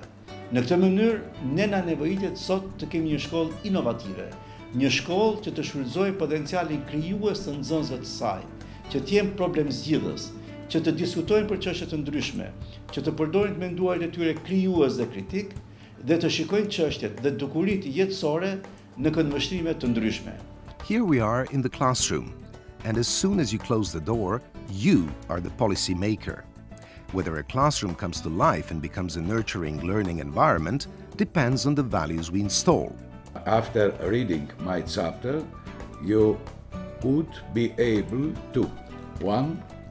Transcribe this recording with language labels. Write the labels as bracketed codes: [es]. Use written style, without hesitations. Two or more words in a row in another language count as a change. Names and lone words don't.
[sq] Në këtë mënyrë, ne na nevojitet sot të kemi një shkollë inovative, një shkollë që të shfrytëzojë potencialin krijues të nxënësve të saj, që të jenë problemzgjidhës, që të diskutojnë për çështje të ndryshme, që të përdorin të menduarit e tyre krijues dhe kritik, dhe të shikojnë çështjet dhe dukuritë jetësore në këndvështrime të ndryshme. [en] Here we are in the classroom, and as soon as you close the door, you are the policy maker. Whether a classroom comes to life and becomes a nurturing learning environment depends on the values we install. After reading my chapter, you would be able to 1.